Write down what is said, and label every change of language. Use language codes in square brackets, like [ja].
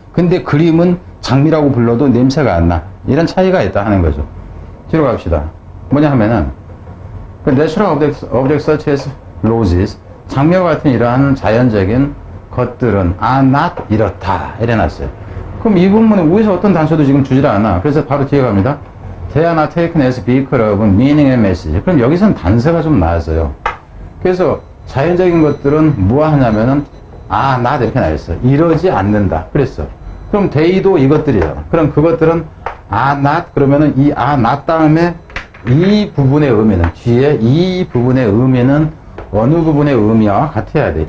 [ko] 근데 그림은 장미라고 불러도 냄새가 안 나. 이런 차이가 있다 하는 거죠. 뒤로 갑시다. 뭐냐 하면은 [en] natural objects such as roses, [ko] 장미와 같은 이러한 자연적인 것들은 [en] are not [ko] 이렇다 이래놨어요. 그럼 이 부분은 위에서 어떤 단서도 지금 주질 않아. 그래서 바로 뒤에 갑니다. [en] They are not taken as vehicle of meaning and message. [ko] 그럼 여기서는 단서가 좀 나왔어요. 그래서 자연적인 것들은 무엇하냐면은 not 이렇게 나왔어요. 이러지 않는다. 그랬어. 그럼 they도 이것들이에요. 그럼 그것들은 [en] are not [ko] 그러면은 이 are not 다음에 이 부분의 의미는 뒤에 이 부분의 의미는 어느 부분의 의미와 같아야 돼.